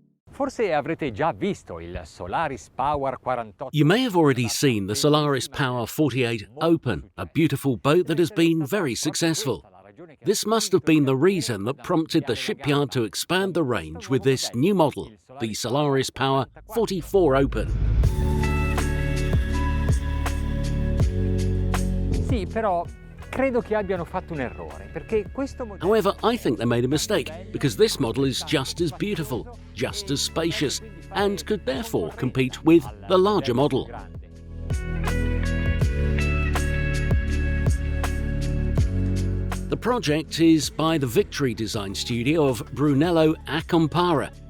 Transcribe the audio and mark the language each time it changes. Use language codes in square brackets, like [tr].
[it] Forse avrete già visto il Solaris Power 48. [en] You may have already seen the Solaris Power 48 Open, a beautiful boat that has been very successful. This must have been the reason that prompted the shipyard to expand the range with this new model, the Solaris Power 44 Open. [it] Sì, però credo che abbiano fatto un errore, perché questo modello... [en] However, I think they made a mistake, because this model is just as beautiful, just as spacious, and could therefore compete with the larger model. The project is by the Victory design studio of Brunello Accompara.